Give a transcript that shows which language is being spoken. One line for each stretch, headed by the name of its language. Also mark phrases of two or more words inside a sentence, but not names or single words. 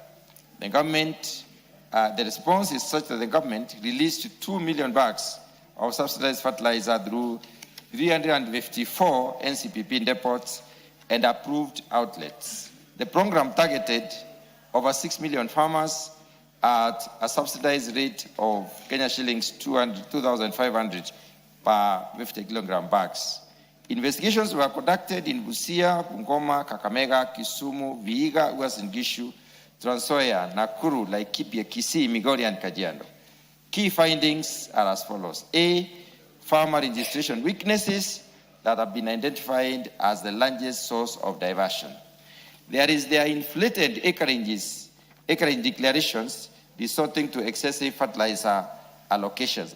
English: The government, the response is such that the government released 2 million bags of subsidized fertilizer through 354 NCPP depots and approved outlets. The program targeted over 6 million farmers at a subsidized rate of Kenya shillings 2,500 per 50 kilogram bags. Investigations were conducted in Busia, Bungoma, Kakamega, Kisumu, Vihiga, Uasin Gishu, Trans Nzoia, Nakuru, Laikipia, Kisii, Migori, and Kajiado. Key findings are as follows. A, farmer registration weaknesses that have been identified as the largest source of diversion. There are inflated acreage declarations resorting to excessive fertilizer allocations.